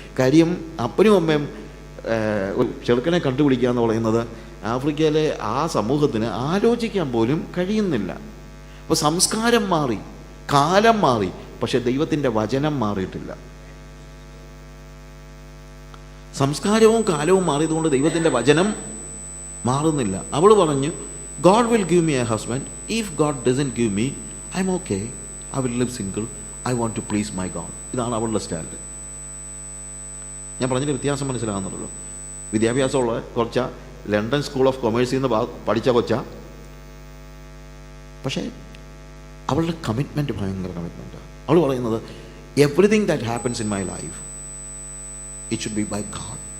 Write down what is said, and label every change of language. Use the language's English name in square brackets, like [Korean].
[Malayalam] കാര്യം അപ്പനും അമ്മയും ചെറുക്കനെ കണ്ടുപിടിക്കുക എന്ന് പറയുന്നത് ആഫ്രിക്കയിലെ ആ സമൂഹത്തിന് ആലോചിക്കാൻ പോലും കഴിയുന്നില്ല. അപ്പോൾ സംസ്കാരം മാറി, കാലം മാറി, പക്ഷെ ദൈവത്തിൻ്റെ വചനം മാറിയിട്ടില്ല. സംസ്കാരവും കാലവും മാറിയതുകൊണ്ട് ദൈവത്തിൻ്റെ വചനം മാറുന്നില്ല. അവൾ പറഞ്ഞു, [English] God will give me a husband. If God doesn't give me, I'm okay. I will live single. I want to please my God. [Malayalam] ഇതാണ് അവളുടെ സ്റ്റാൻഡ്. ഞാൻ പറഞ്ഞതിൻ്റെ വ്യത്യാസം മനസ്സിലാകുന്നുള്ളൂ. വിദ്യാഭ്യാസമുള്ള കൊച്ച, ലണ്ടൻ സ്കൂൾ ഓഫ് കൊമേഴ്സിൽ നിന്ന് പഠിച്ച കൊച്ച, പക്ഷേ അവളുടെ കമ്മിറ്റ്മെൻറ്റ് ഭയങ്കര കമ്മിറ്റ്മെൻറ്റാണ്. അവൾ പറയുന്നത്, [English] Everything that happens in my life, it should be by God.